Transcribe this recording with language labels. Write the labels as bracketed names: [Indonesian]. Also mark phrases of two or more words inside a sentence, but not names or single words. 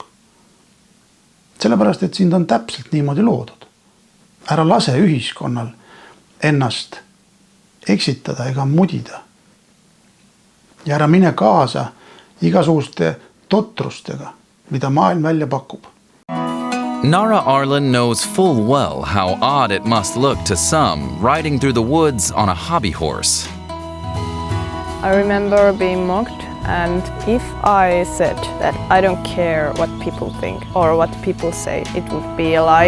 [Estonian] Sellepärast, et sind on täpselt niimoodi loodud. Ära lase ühiskonnal ennast eksitada ega mudida. Ja ära mine kaasa igasuguste totrustega, mida maailm välja pakub. [English] Nara Arlen knows full well how odd it must look to some riding through the woods on a hobby horse. I remember being mocked, and if I said that I don't care what people think or what people say, it would be a lie.